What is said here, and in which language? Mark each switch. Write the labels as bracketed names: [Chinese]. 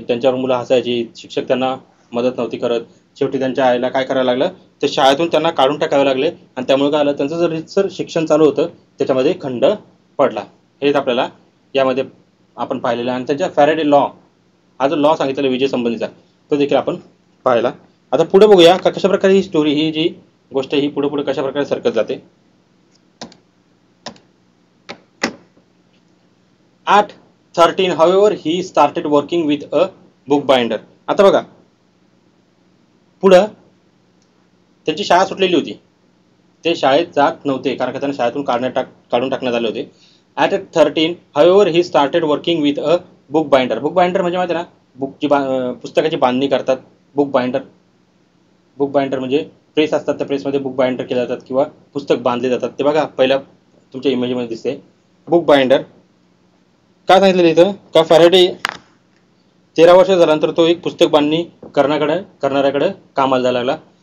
[Marathi] त्यांच्यावर मुलं हसायची, शिक्षक त्यांना मदत नव्हती करत, शेवटी त्यांच्या आईला काय करायला लागलं तर शाळेतून त्यांना काढून टाकावे लागले आणि त्यामुळे काय आलं त्यांचं जर रितसर शिक्षण चालू होतं त्याच्यामध्ये खंड पडला. हेच आपल्याला यामध्ये आपण पाहिलेलं आहे. आणि त्यांच्या फॅराडे लॉ हा जो लॉ सांगितलेला विजय संबंधीचा तो देखील आपण पाहिला. आता पुढे बघूया का कशा प्रकारे ही स्टोरी ही जी गोष्ट ही पुढे पुढे कशा प्रकारे सरकत जाते. [English] At 13, however, he started working with a bookbinder. [Marathi] आता बघा पुढं त्यांची शाळा सुटलेली होती, ते शाळेत जात नव्हते कारण का त्यांना शाळेतून काढून टाकण्यात आले होते. [English] At 13, however, he started working with a bookbinder. [Marathi] बुकबाइंडर म्हणजे माहिती आहे ना, पुस्तकाची बांधणी करतात. बुकबाइंडर म्हणजे प्रेस असतात, त्या प्रेसमध्ये बुक बाइंडर केले जातात किंवा पुस्तक बांधले जातात. ते बघा पहिल्या तुमच्या इमेजमध्ये दिसते बुक बाइंडर. काय सांगितलेलं इथं का फॅराडे 13 वर्ष झाल्यानंतर तो एक पुस्तक बांधणी करणाऱ्याकडे कामाला जायला लागला.